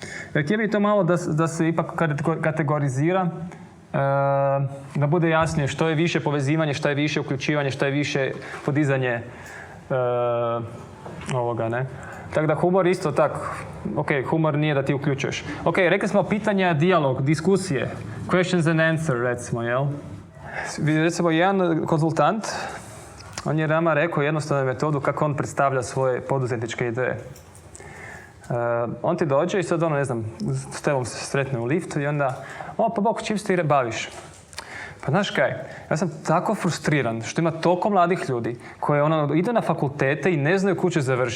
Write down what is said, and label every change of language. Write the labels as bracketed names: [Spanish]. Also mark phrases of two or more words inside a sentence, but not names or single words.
[Croatian] Htio bih to malo da se ipak kategorizira, da bude jasnije što je više povezivanje, što je više uključivanje, što je više podizanje ovoga, ne? Tako da humor isto tak, ok, humor nije da ti uključuješ. Ok, rekli smo pitanja, dijalog, diskusije, [English] questions and answer, [Croatian] recimo, jel? Recimo, jedan konzultant, on je nama rekao jednostavnu metodu kako on predstavlja svoje poduzetničke ideje. On ti dođe i sad ne znam, s tebom se sretne u liftu i onda, pa bok, čim se ti baviš? Pa znaš kaj, ja sam tako frustriran što ima toliko mladih ljudi koji idu na fakultete i ne znaju kuće će završiti.